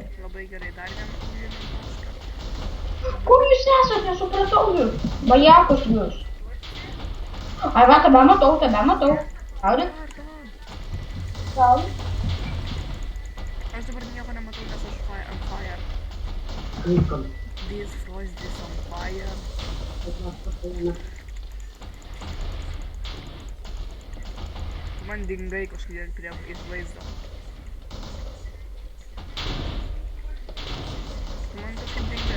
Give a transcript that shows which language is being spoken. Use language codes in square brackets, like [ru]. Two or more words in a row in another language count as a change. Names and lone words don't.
[lt] Labai gerai, dar vieną tašką. Kur jūs esate, nesupratau jūs? Bajakus jūs. Ai, va, tebe matau. Šaudyk. Šaudyk. Aš dabar nieko nematau, nes aš [en] on fire. This frost is on fire. [lt] Man dingai kažkodėl prie iš vaizdo. Man kažkaip dingai.